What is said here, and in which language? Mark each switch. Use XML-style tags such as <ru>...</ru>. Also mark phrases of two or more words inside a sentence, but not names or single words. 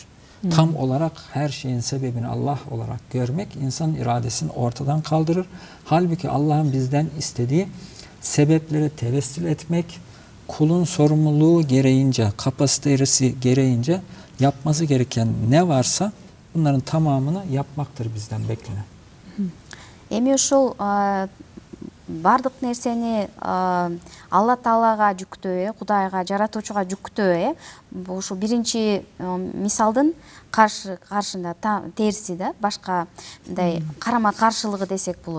<tr>Tam olarak her şeyin sebebini Allah olarak görmek insanın iradesini ortadan kaldırır. Halbuki Allah'ın bizden istediği sebepleri tevessül etmek, kulun sorumluluğu gereğince, kapasitesi gereğince yapması gereken ne varsa bunların tamamını yapmaktır bizden beklenen.</tr> <ky>Эми ошол бардык нерсени Алла Таалага жүктөө, Кудайга, жаратуучуга жүктөө, ошо биринчи мисалдын каршында терси да, башка мындай карама каршылыгы десек болот.</ky>